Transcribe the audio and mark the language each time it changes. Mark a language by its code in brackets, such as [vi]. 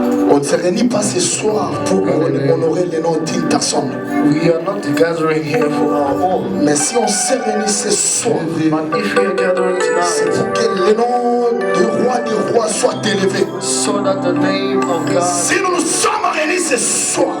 [fr] On ne se réunit pas ce soir pour honorer le nom d'une personne. [en] We are not gathering here for our own. [fr] Mais si on se réunit ce soir, [en] But if we are gathering [fr] c'est [en] tonight, [fr] pour que le nom du roi des rois soit élevé. [en] so that the name of God, [fr] Si nous nous sommes réunis ce soir,